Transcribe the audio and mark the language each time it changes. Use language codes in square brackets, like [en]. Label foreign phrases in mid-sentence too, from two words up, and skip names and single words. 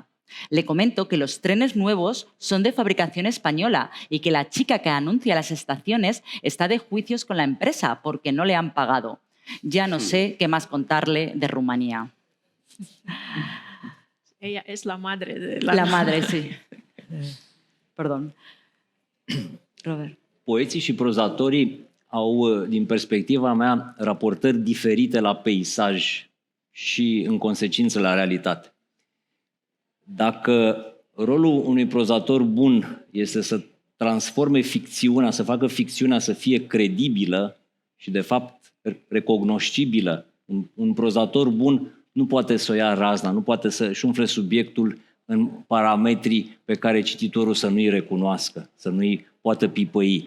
[es] Le comento que los trenes nuevos son de fabricación española y que la chica que anuncia las estaciones está de juicios con la empresa porque no le han pagado. Ya no sé qué más contarle de Rumanía. Ella es la madre de la madre, sí. Perdón. Robert. [ro] Poeții și prozatorii au, din perspectiva mea, raportări diferite la peisaj și, în consecință, la realitate. Dacă rolul unui prozator bun este să transforme ficțiunea, să facă ficțiunea să fie credibilă și, de fapt, recognoscibilă, un prozator bun nu poate să o ia razna, nu poate să-și umfle subiectul în parametrii pe care cititorul să nu-i recunoască, să nu-i poată pipăi.